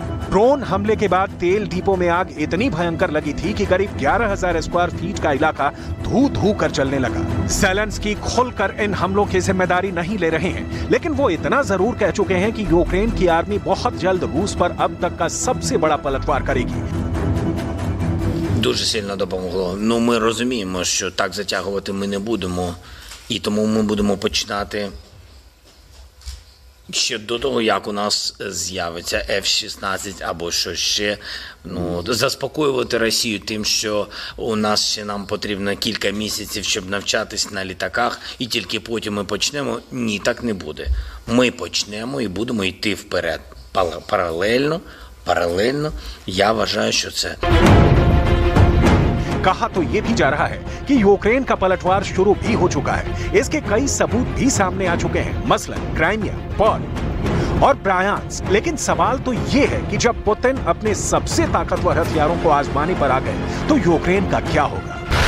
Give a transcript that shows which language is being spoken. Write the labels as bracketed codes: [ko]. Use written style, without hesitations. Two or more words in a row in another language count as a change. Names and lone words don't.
[hi] ड्रोन हमले के बाद तेल डिपो में आग इतनी भयंकर लगी थी कि करीब 11,000 स्क्वायर फीट का इलाका धू धू कर जलने लगा। ज़ेलेंस्की खुलकर इन हमलों की जिम्मेदारी नहीं ले रहे हैं, लेकिन वो इतना जरूर कह चुके हैं कि यूक्रेन की आर्मी बहुत जल्द रूस पर अब तक का सबसे बड़ा पलटवार करेगी। [uk] Дуже сильно допомогло. Ну, ми розуміємо, що так затягувати ми не будемо, і тому ми будемо починати ще до того, як у нас з'явиться F-16 або що ще, заспокоювати Росію тим, що у нас ще нам потрібно кілька місяців, щоб навчатись на літаках, і тільки потім ми почнемо. Ні, так не буде. Ми почнемо і будемо йти вперед. Паралельно, я вважаю, що це. [hi] कहा तो ये भी जा रहा है कि यूक्रेन का पलटवार शुरू भी हो चुका है। इसके कई सबूत भी सामने आ चुके हैं, मसलन क्राइमिया, पॉल और ब्रायांस्क। लेकिन सवाल तो ये है कि जब पुतिन अपने सबसे ताकतवर हथियारों को आजमाने पर आ गए, तो यूक्रेन का क्या होगा।